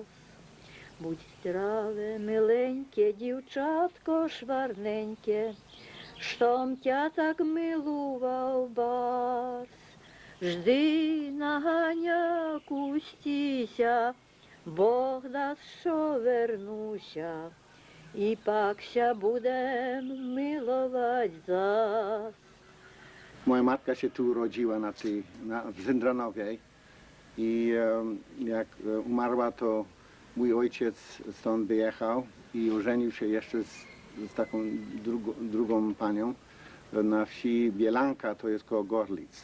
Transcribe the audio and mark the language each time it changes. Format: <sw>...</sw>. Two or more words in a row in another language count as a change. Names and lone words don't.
<rue>Будь здраве, миленьке, дівчатко шварненьке, штом тя так милував бас. Жди наганя кустіся, Бог дасть, що вернуся, і пакся будем milować zas.</rue> <pl>Moja matka się tu urodziła w Zyndranowie i jak umarła, to mój ojciec stąd wyjechał i ożenił się jeszcze z taką drugą panią na wsi Bielanka, to jest koło Gorlic.</pl>